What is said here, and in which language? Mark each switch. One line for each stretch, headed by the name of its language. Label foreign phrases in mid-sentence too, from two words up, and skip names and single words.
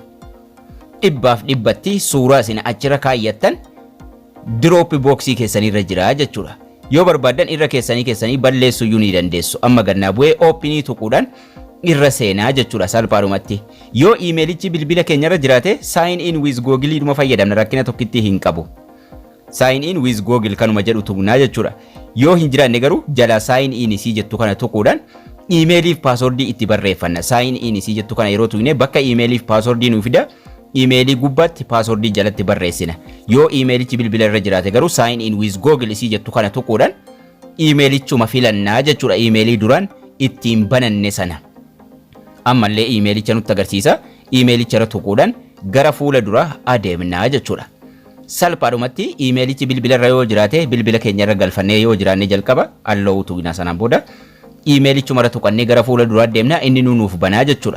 Oromo: Dhibbaaf dhibbatti suuraa isin achirra kaayyattan drop box keessanirra jira jechuudha. Yoo barbaadan irra keessanii balleessuu ni dandeessu. Amma gannaa bu'ee openii tuquudhaan irra seenaa jechuudha salphaadhumatti. Yoo emailichi bilbila keenyarra jiraate
English: sign in with Google
Oromo: dhuma fayyadamna rakkina tokkitti hin qabu.
English: Sign in with Google
Oromo: kanuma jedhu tuqnaa jechuudha. Yoo hin jiraanne garuu jala
English: sign in
Oromo: isii jettu kana tuquudhaan emailiif passwordii itti barreeffanna.
English: Sign in
Oromo: isii jettu kana yeroo tuqne bakka emailiif passwordii nu fida. Emailii gubbaatti passwordii jalatti barreessina. Yoo emailichi bilbila irra jiraate garuu
English: sign in with Google
Oromo: isii jettu kana tuquudhaan emailichuma filannaa jechuudha. Emailii duraan ittiin bananne sana. Ammallee emailicha nutti agarsiisa. Emailicha irra tuquudhaan gara fuula dura adeemnaa jechuudha. Salphaadhumatti emailichi bilbila irra yoo jiraate bilbila keenya irra galfannee yoo jiraanne jalqaba allow tuqna sanaan booda emailichuma irra tuqannee gara fuula dura adeemna inni nuuf banaa jechuudha.